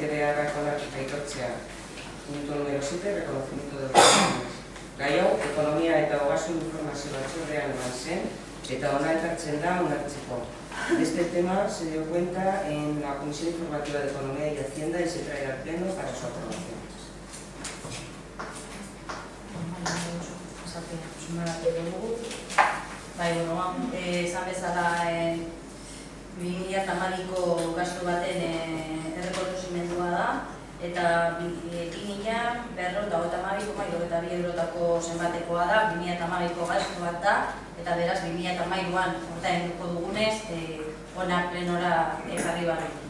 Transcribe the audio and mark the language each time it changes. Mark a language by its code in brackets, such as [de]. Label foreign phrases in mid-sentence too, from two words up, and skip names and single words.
[eu] aitortzea. [es] Punto número 7, reconocimiento de ocasiones. [eu] Gai hau, ekonomia eta ogasun informazio batzordean eman zen, eta ona ekartzen da onartzeko. [es] De este tema se dio cuenta en la Comisión Informativa de Economía y Hacienda y se traerá al Pleno para su aprobación. [eu] Esan bezala 2012ko gastu baten errekonozimendua da, eta 2.252,72 eurotako zenbatekoa da, 2012ko gastu bat da, eta beraz 2013an ordainduko dugunez, hona plenora jarri barri.